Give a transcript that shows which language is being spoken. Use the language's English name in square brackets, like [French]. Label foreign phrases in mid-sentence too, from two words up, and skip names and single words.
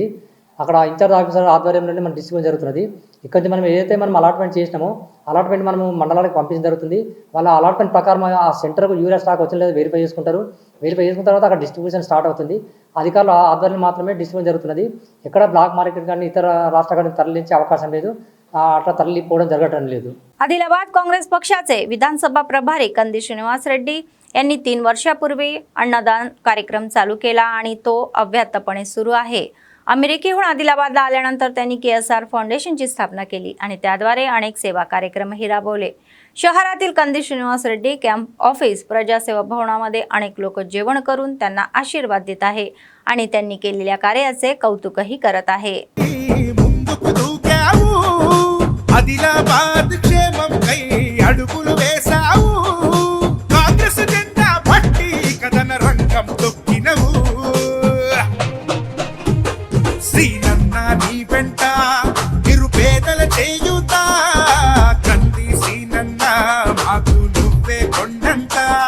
[Telugu] అక్కడ [English] incharge officer [Telugu] ఆధ్వర్యంలోనే మన డిస్ట్రిబ్యూషన్ జరుగుతున్నది. ఇక్కడ నుంచి మనం ఏదైతే మనం అలాట్మెంట్ చేసినామో అలాట్మెంట్ మనము మండలానికి పంపించడం జరుగుతుంది. వాళ్ళ అలాట్మెంట్ ప్రకారం ఆ సెంటర్కు [English] urea stock [Telugu] వచ్చిన లేదా వెరిఫై చేసుకుంటారు. వెరిఫై చేసుకున్న తర్వాత అక్కడ [English] distribution start [Telugu] అవుతుంది. అధికారుల ఆధ్వర్యం మాత్రమే డిస్ట్రిబ్యూషన్ జరుగుతున్నది. ఎక్కడ [English] black market [Telugu] కానీ ఇతర రాష్ట్రాలకు తరలించే అవకాశం లేదు, అట్లా తరలిపోవడం జరగటం లేదు. [Marathi] आदिलाबाद काँग्रेस पक्षाचे विधानसभा प्रभारी कंदी श्रीनिवास रेड्डी यांनी 3 वर्षापूर्वी अन्नदान कार्यक्रम चालू केला आणि तो अव्याहतपणे सुरू आहे. अमेरिकेहून आदिलाबादला आल्यानंतर त्यांनी KSR फाउंडेशनची स्थापना केली आणि त्याद्वारे अनेक सेवा कार्यक्रमही राबवले. शहरातील कंदी श्रीनिवास रेड्डी [English] camp office [Marathi] प्रजासेवा भवनामध्ये अनेक लोक जेवण करून त्यांना आशीर्वाद देत आहे आणि त्यांनी केलेल्या कार्याचे कौतुकही करत आहे. [Telugu] ఆదిలాబాద్ క్షేమం కై అడుగులు వేసావు, కాంగ్రెస్ జెండా పట్టి కథన రంగం తొక్కినవు. శ్రీనన్న నీ వెంట నిరుపేదల చేయుత, కంది శ్రీనన్న మాకు నువ్వే కొండంట.